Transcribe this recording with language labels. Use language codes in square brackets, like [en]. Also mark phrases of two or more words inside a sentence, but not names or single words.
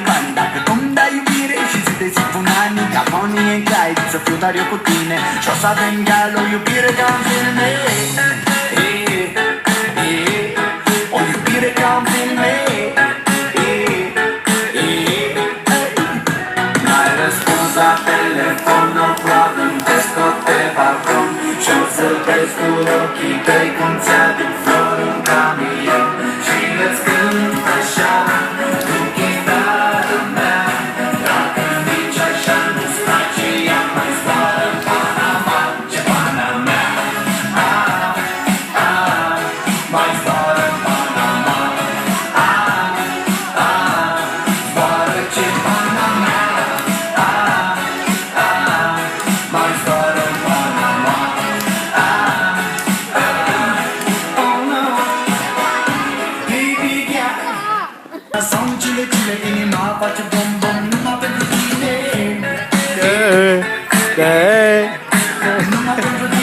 [ro] Dacă tu-mi dai iubire și zi de zi pun ani, ca Bonnie and Clyde, să fiu doar eu cu tine. Și o să avem gal o iubire ca în filme. O iubire ca în filme. N-ai răspuns la telefon, [en] no problem, [ro] te scot pe balcon și o să vezi cu ochii tăi cum ți-aduc flori în camion și îți cânt așa cu chitara mea. Dacă nici așa nu-ți place, ea mai zboară în Panama. Ce Panama? Mai zboară în Panama. Zboară ce Panama. Mai zboară în Panama. [en] Oh no, baby girl. [ro] Sau în Chile, inima face bom-bom numai pentru tine. Numai pentru